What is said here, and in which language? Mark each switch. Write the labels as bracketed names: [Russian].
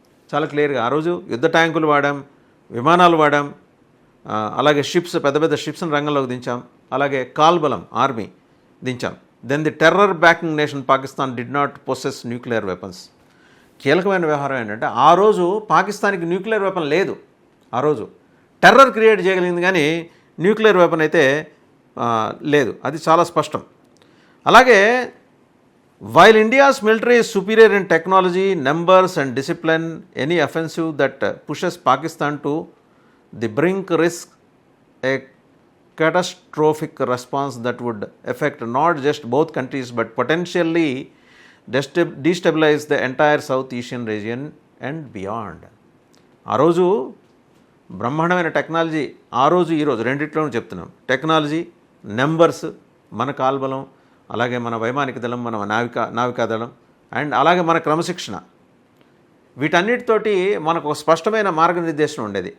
[Telugu] చాలా క్లియర్గా ఆ రోజు యుద్ధ ట్యాంకులు వాడాం, విమానాలు వాడాం, అలాగే షిప్స్, పెద్ద పెద్ద షిప్స్ని రంగంలోకి దించాం, అలాగే కాల్బలం army దించాం. [English] Then the terror backing nation Pakistan did not possess nuclear weapons. [Telugu] కీలకమైన వ్యవహారం ఏంటంటే ఆ రోజు పాకిస్తాన్కి న్యూక్లియర్ వెపన్ లేదు. ఆ రోజు టెర్రర్ క్రియేట్ చేయగలిగింది కానీ న్యూక్లియర్ వెపన్ అయితే లేదు. అది చాలా స్పష్టం. [English] అలాగే while India's military is superior in technology, numbers and discipline, any offensive that pushes Pakistan to the brink risk a catastrophic response that would affect not just both countries but potentially destabilize the entire South Asian region and beyond. [Telugu] ఆ రోజు బ్రహ్మాండమైన technology, ఆ రోజు ఈరోజు రెండిట్లోనూ చెప్తున్నాం. Technology, numbers, మన కాల్బలం, అలాగే మన వైమానిక దళం, మన నావికాదళం, అండ్ అలాగే మన క్రమశిక్షణ, వీటన్నిటితోటి మనకు ఒక స్పష్టమైన మార్గనిర్దేశం ఉండేది.